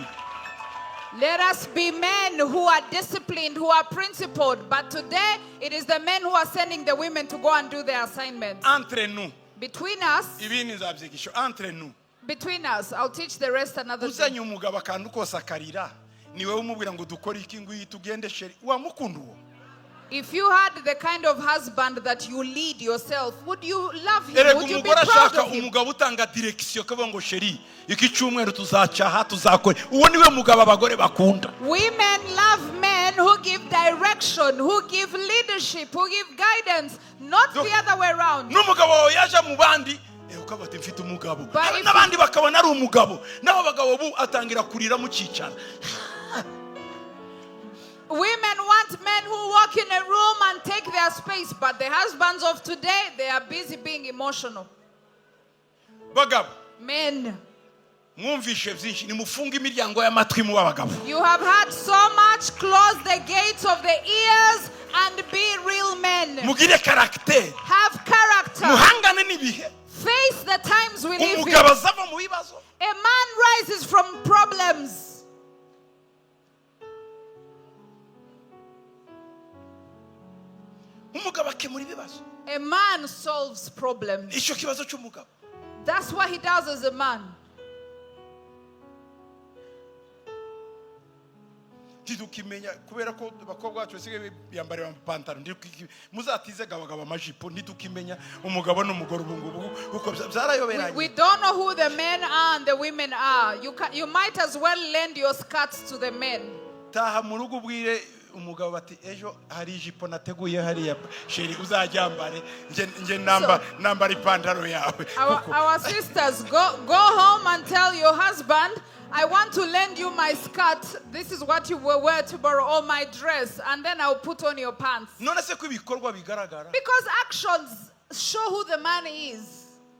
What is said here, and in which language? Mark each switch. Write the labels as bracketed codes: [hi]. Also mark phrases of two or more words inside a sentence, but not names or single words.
[en] Let us be men who are disciplined, who are principled. But today, it is the men who are sending the women to go and do their assignments. [fr] Entre nous [en] Between us, [rw] ibindi nzabyigisha [fr] entre nous [en] I'll teach the rest another [rw] uzanye [en] thing. [rw] umugabo akantu kose akarira ni wowe umubwira ngo dukore iki ngwiki tugende sheri wamukunda uwo. [en] If you had the kind of husband that you lead yourself, would you love him? [rw] Erega [en] Would you be [rw] umugore [en] proud [rw] ashaka [en] of him? [rw] umugabo utanga direction akavuga ngo sheri iki cyumweru tuzacaha tuzakore uwo niwe mugabo abagore bakunda. [en] Women love men who give direction, who give leadership, who give guidance, not the other way around. [rw] N'umugabo wawe yaje mu bandi ukaba ati mfite umugabo [en] But if [rw] n'abandi bakabona ari umugabo naho abagabo bu atangira kurira mu cyicara. [en] Women want men who walk in a room and take their space, but the husbands of today, they are busy being emotional. [rw] Bagabo [en] Men, [rw] mwumvishe byinshi nimufunge imiryango y'amatwi mu babagabo. [en] you have had so much, close the gates of the ears and be real men. [rw] Mugire character [en] Have character. [rw] muhangane n'ibihe. [en] Face the times we live in. [rw] Umugabo azava mu bibazo. [en] A man rises from problems. [rw] Umugabo akemura ibibazo. [en] A man solves problems. [rw] Icyo kibazo cy'umugabo. [en] That's what he does as a man. [rw] Ntidukimenya kubera ko abakobwa bacu basigaye biyambara amapantaro muzatize abagabo amajipo ntidukimenya umugabo n'umugore ubu ngubu kuko byarayoberanye. [en] We don't know who the men are and the women are. You might as well lend your skirts to the men. [rw] Taha mu rugo ubwire umugabo bati ejo hari ijipo nateguye hariya sheri uzajyambare nge nambara ipantaro yawe. [en] Our sisters, go home and tell your husband, I want to lend you my skirt. This is what you will wear tomorrow, or my dress, and then I'll put on your pants. [rw] None se ko ibikorwa bigaragara. [en] Because actions show who the man is.